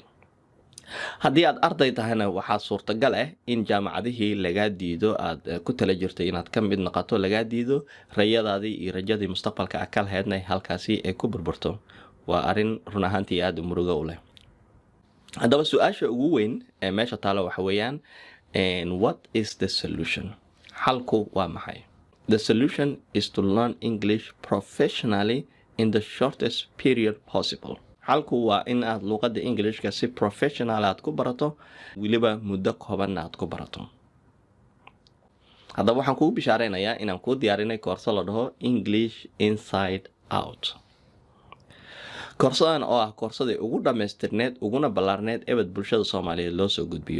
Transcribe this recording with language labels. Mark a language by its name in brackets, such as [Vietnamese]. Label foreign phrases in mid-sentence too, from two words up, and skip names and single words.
[Somali] haddii aad arday tahayna waxaa suurtagal ah in jaamacadihii lagaa diido aad ku tala jirtay inaad ka mid noqoto lagaa diido, rayadaadii iyo rajadii mustaqbalka aad ka lahaydna halkaasi ay ku burburto. waa arrin run ahaantii aad murugo u leh. haddaba su-aasha ugu weyn ee meesha taalo waxa weeyaan [English] what is the solution? [Somali] xalku waa maxay? [English] The solution is to learn English professionally in the shortest period possible. [Somali] xalku waa in aad luqadda Englishka si professional aad ku barato, weliba muddo kooban aad ku barato. haddaba waxaan kugu bishaaraynayaa inaan kuu diyaarinay koorso la dhaho English Inside Out. koorsadan oo ah koorsadii ugu dhammaystirneed uguna ballaarneed ebed bulshada Soomaaliyeed loo soo gudbiyo.